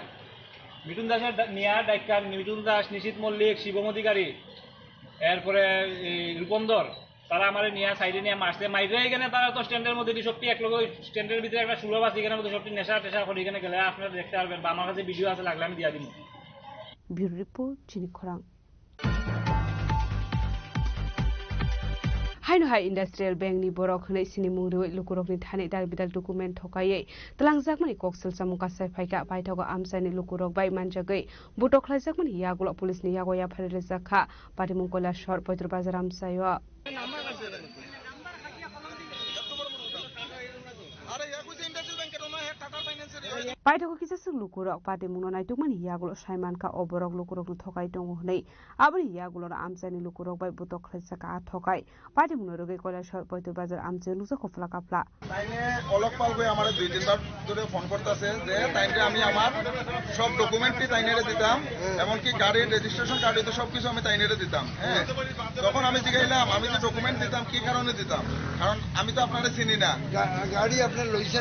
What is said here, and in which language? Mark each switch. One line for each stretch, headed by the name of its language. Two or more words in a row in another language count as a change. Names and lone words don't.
Bangla: মিঠুন দাসের নেওয়ার দায়িত্ব মিঠুন দাস, নিশীত মল্লিক, শিবম অধিকারী, এরপরে রূপন্দর, তারা আমার নিয়ে সাইডে নিয়ে মারছে। মাইরে এখানে তারা তো স্ট্যান্ডের মধ্যে সবটি এক লোক স্ট্যান্ডের ভিতরে একটা সুলভ আছে, এখানে মধ্যে সবটি নেশা টেশা করে এখানে গেলে আপনারা দেখতে পারবেন, বা আমার কাছে ভিডিও আছে, লাগলে আমি দিয়া দিব। ব্যুরো রিপোর্ট, চিনি খরাং।
Kok Borok: haino hai industrial bank ni borok hnei sini mungroi lukurok ni thani dal bidal document thokai tlangjak mani koksel samuka sai phaika paithago amsani lukurok bai manjagei butok khlaijak mani yagulo police ni yagoya pharele jakha patimung kola shor poitro bazar amsayo paithago kisasuk lukurok patimung no naituk mani yagulo saiman ka oborok lukurok no thokai tongo hnei aboni yagulo amsani lukurok bai butok khlaijaka thokai patimung roge kola shor poitro bazar amse luksa khofla kapla
Bangla: তাইনে অলক পাল কই আমারে 2-3 বার ধরে ফোন করতেছে যে তাইনে আমি আমার সব ডকুমেন্টই তাইনেরে দিতাম এমনকি গাড়ির রেজিস্ট্রেশন কার্ডে তো সবকিছু আমি তাইনেরে দিতাম হ্যাঁ তখন আমি জিগাইলাম আমি যে ডকুমেন্ট দিতাম কি কারণে দিতাম কারণ আমি তো আপনারে চিনি না গাড়ি আপনার লইছেন